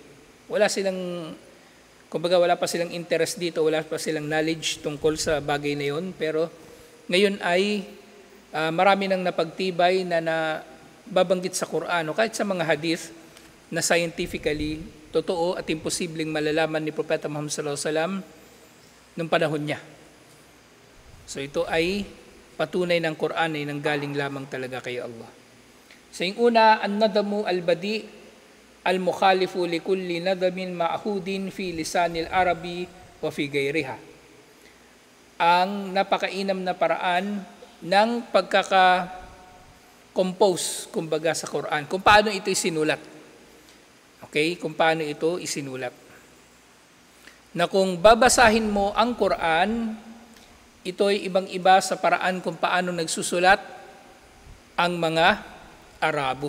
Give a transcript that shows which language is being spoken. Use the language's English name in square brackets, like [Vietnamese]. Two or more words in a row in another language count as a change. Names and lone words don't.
[Filipino] Wala pa silang interest dito, wala pa silang knowledge tungkol sa bagay na yun, pero ngayon ay marami nang napagtibay na babanggit sa Quran o kahit sa mga hadith na scientifically totoo at imposibleng malalaman ni Propeta Muhammad [Arabic] صلى الله عليه وسلم [Filipino] nung panahon niya. So ito ay patunay ng Quran ay nanggaling lamang talaga kay Allah. So yung una, [Arabic] النظم البديع المخالف لكل نظم معهود في لسان العربي وفي غيرها. [Filipino] Ang napakainam na paraan ng pagkaka-compose, kumbaga sa Quran, kung paano ito isinulat. Okay, kung paano ito isinulat. Na kung babasahin mo ang Quran, ito ay ibang-iba sa paraan kung paano nagsusulat ang mga Arabo.